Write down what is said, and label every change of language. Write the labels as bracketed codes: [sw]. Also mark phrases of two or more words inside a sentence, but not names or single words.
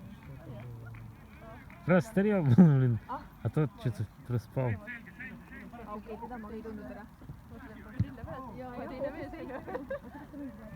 [ru] Прострел, блин. А тот что-то проспал. [et] okei, teda ma ei tundnud ära. mõtlen, kui lille peal, aga teine mees ei ole.